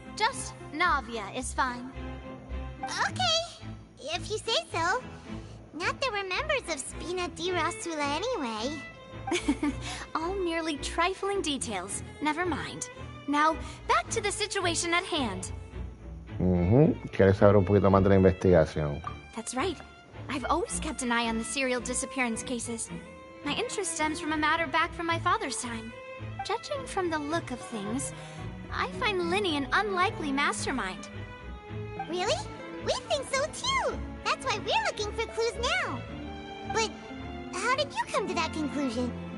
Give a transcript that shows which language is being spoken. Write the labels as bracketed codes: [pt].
[en] Just Navia is fine. Okay, if you say so. Not that we're members of Spina di Rosula anyway. All merely trifling details. Never mind. Now, back to the situation at hand. [es] ¿Quieres saber un poquito más de la investigación? [en] That's right. I've always kept an eye on the serial disappearance cases. My interest stems from a matter back from my father's time. Judging from the look of things, I find Linny an unlikely mastermind. Really? We think so too! That's why we're looking for clues now. But how did you come to that conclusion?